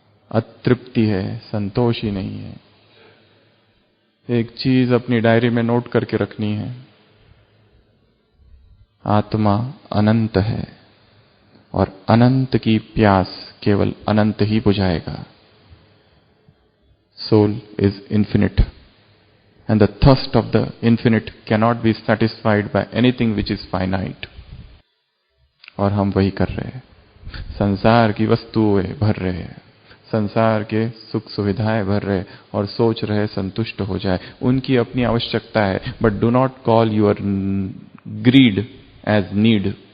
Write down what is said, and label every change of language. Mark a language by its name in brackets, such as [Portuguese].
[Hindi] अतृप्ति है, संतोष ही नहीं है। एक चीज अपनी डायरी में नोट करके रखनी है, आत्मा अनंत है और अनंत की प्यास केवल अनंत ही बुझाएगा। [English] Soul is infinite, and the thirst of the infinite cannot be satisfied by anything which is finite. [Hindi] और हम वही कर रहे हैं, संसार की वस्तुएं भर रहे हैं, संसार के सुख सुविधाएं भर रहे और सोच रहे संतुष्ट हो जाए। उनकी अपनी आवश्यकता है, [English] But do not call your greed as need.